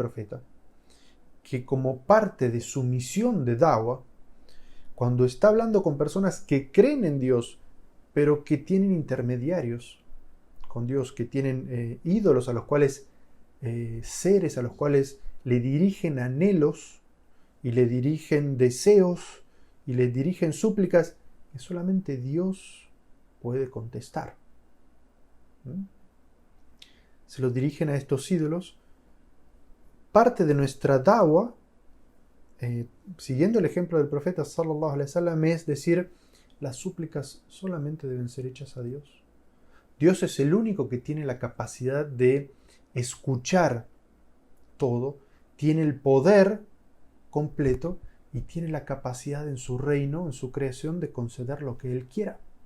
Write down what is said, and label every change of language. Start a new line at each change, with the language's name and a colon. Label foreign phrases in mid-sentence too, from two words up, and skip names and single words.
Spanish: profeta que como parte de su misión de da'wah, cuando está hablando con personas que creen en Dios, pero que tienen intermediarios con Dios, que tienen ídolos a los cuales, seres a los cuales le dirigen anhelos y le dirigen deseos y le dirigen súplicas que solamente Dios puede contestar. Se los dirigen a estos ídolos. Parte de nuestra da'wah, siguiendo el ejemplo del profeta
Arabic: صلى الله عليه وسلم,
Spanish: es decir, las súplicas solamente deben ser hechas a Dios. Dios es el único que tiene la capacidad de escuchar todo, tiene el poder completo y tiene la capacidad en su reino, en su creación, de conceder lo que Él quiera.